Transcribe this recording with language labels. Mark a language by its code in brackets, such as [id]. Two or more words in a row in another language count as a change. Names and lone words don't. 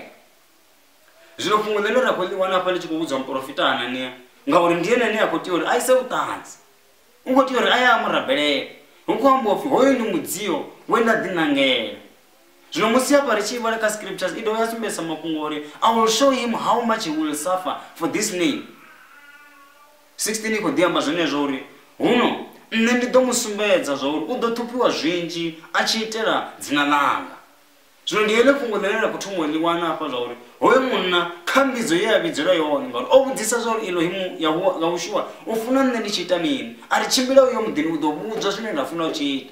[ve] Zwino fhungo ḽine ra khou ḽi wana hafha ḽi tshi khou vhudzwa muprofita Anania ngauri ndi ene ane a khou tea uri a ise vhuṱanzi. U khou tea uri a ye a murabelele. Hu khou amba upfi hoyo ndi mudzio we nda ḓiṋangela. Zwino musi hafha ri tshi vhala kha scriptures i dovha ya sumbedzisa mafhungo uri [en] I will show him how much he will suffer for this name. [ve] 16 i khou ḓi amba zwenezwo uri huno nṋe ndi ḓo mu sumbedza zwa uri u ḓo ṱhuphiwa zwinzhi a tshi itela dzina ḽanga. Zwino ndi heḽo fhungo ḽine ra khou thoma u ḽi wana hafha zwa uri hoyo munna kha mbidzo ye a vhidzela yone ngauri o vhudzisa zwa uri Elohimu Yahushuwa u funa nṋe ndi tshi ita mini a ri tshimbila uyo muḓini u ḓo vhudzwa zwine nda funa u tshi ita.